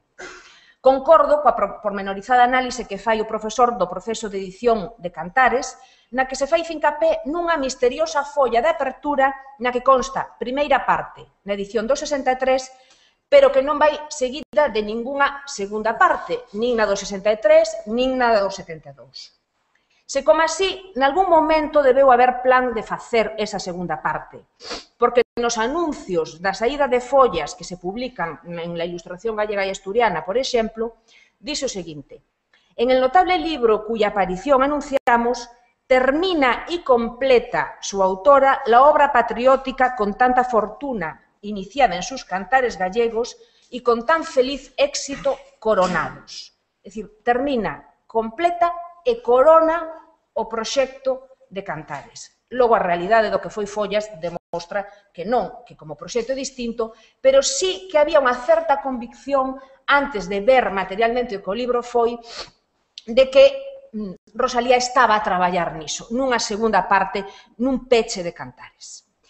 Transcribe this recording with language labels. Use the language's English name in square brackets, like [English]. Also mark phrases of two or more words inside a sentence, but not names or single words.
[Galician] Concordo coa pormenorizada análise que fai o profesor do proceso de edición de Cantares, na que se fai fincapé nunha misteriosa folla de apertura na que consta primeira parte, na edición do 63, pero que non vai seguida de ningunha segunda parte, nin na do 63, nin na do 72. Se como así, nalgún momento debeu haber plan de facer esa segunda parte, porque nos anuncios da saída de follas que se publican en la Ilustración Gallega e Asturiana, por exemplo, dice o seguinte: [Spanish] en el notable libro cuya aparición anunciamos, termina y completa su autora la obra patriótica con tanta fortuna iniciada en sus Cantares gallegos y con tan feliz éxito coronados. [Galician] É dicir, termina, completa e corona o proxecto de Cantares. Logo, a realidade do que foi Follas demostra que non, que como proxecto é distinto, pero sí que había unha certa convicción antes de ver materialmente o que o libro foi de que Rosalía estaba a traballar niso, nunha segunda parte, nun peche de Cantares.